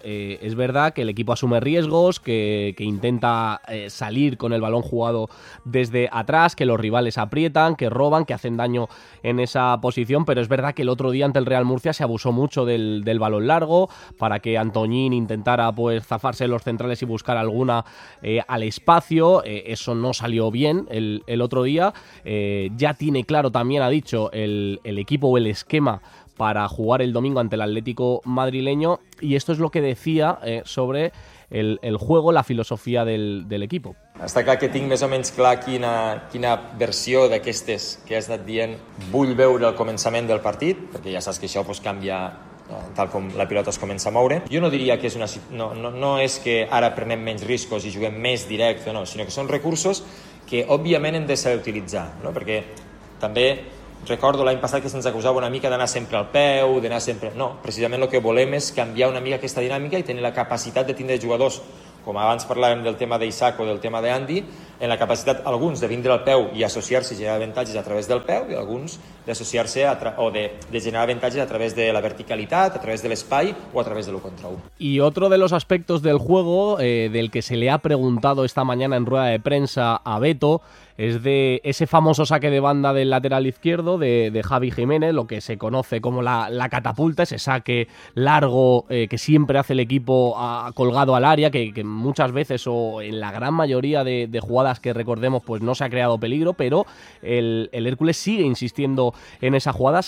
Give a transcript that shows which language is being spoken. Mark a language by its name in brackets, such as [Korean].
[Spanish] Es verdad que el equipo asume riesgos, que intenta salir con el balón jugado desde atrás, que los rivales aprietan, que roban, que hacen daño en esa posición, pero es verdad que el otro día ante el Real Murcia se abusó mucho del balón largo para que Antoñín intentara, pues, zafarse los centrales y buscar alguna al espacio. Eso no salió bien el otro día. Ya tiene claro, también ha dicho, el equipo o el esquema para jugar el domingo ante el Atlético madrileño, y esto es lo que decía sobre el juego, la filosofía del equipo. Hasta acá [Catalan] que tinc més o menys clar quina versió d'aquestes que has anat dient vull veure al començament del partit, perquè ja saps que això, pues, canvia tal com la pilota es comença a moure. Jo no diria que és una... No és que ara prenem menys riscos i juguem més directe, no, sinó que són recursos que òbviament hem de saber utilitzar, no? Perquè també recordo l'any passat que se'ns acusava una mica d'anar sempre al peu, d'anar sempre... No, precisament el que volem és canviar una mica aquesta dinàmica i tenir la capacitat de tindre jugadors, com abans parlàvem del tema d'Isaac o del tema d'Andy, en la capacitat alguns de vindre al peu i associar-se i generar avantatges a través del peu, i alguns d'associar-se o de generar avantatges a través de la verticalitat, a través de l'espai o a través de lo contra un. [Spanish] Y otro de los aspectos del juego del que se le ha preguntado esta mañana en rueda de prensa a Beto es de ese famoso saque de banda del lateral izquierdo de Javi Jiménez, lo que se conoce como la catapulta, ese saque largo que siempre hace el equipo colgado al área, que muchas veces o en la gran mayoría de jugadas que recordemos pues no se ha creado peligro, pero el Hércules sigue insistiendo en esa jugada.